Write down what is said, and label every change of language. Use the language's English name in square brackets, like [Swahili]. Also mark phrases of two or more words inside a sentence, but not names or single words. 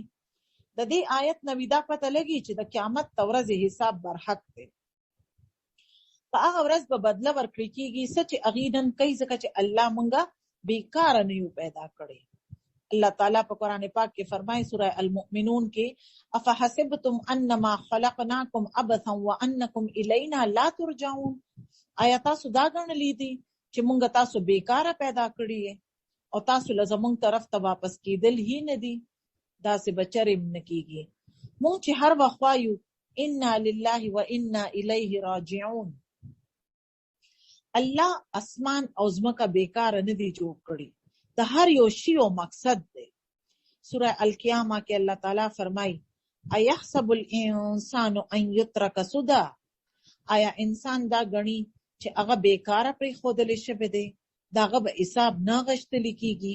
[Pashto] د دې آیت نه دا پته لګي چې د قیامت ورځ حساب برحق دی. په هغه ورځ به بدله ورکړي کېږي څه چې هغې نن کوي، ځکه چې الله مونږه بیکاره نه یو پیدا کړی. الله تعالی په قرآن پاک کې فرمایي سوره المؤمنون کې [Arabic] افحسبتم انما خلقناکم عبثا وانکم الینا لا ترجعون. [Pashto] آیا تاسو دا ګڼلی دي چې مونږ تاسو بیکاره پیدا کړی او تاسو له زمونږ طرف ته واپس کېدل هی نه دي؟ داسې به چرېم نه کېږي. مونږ چې هر وخت وایو [Arabic] انا لله و انا الیه راجعون، [Pashto] الله اسمان او ځمکه بیکاره نه دي جوړ کړي، د هر یو شی او مقصد دی. سوره القیامه کې الله تعالی فرمایي [Arabic] ایحسب الانسان ان یترک سدى، [Pashto] آیا انسان دا غني چې هغه بیکاره پرې خودل شوی دی، داغه به حساب نه غشتل کیږي.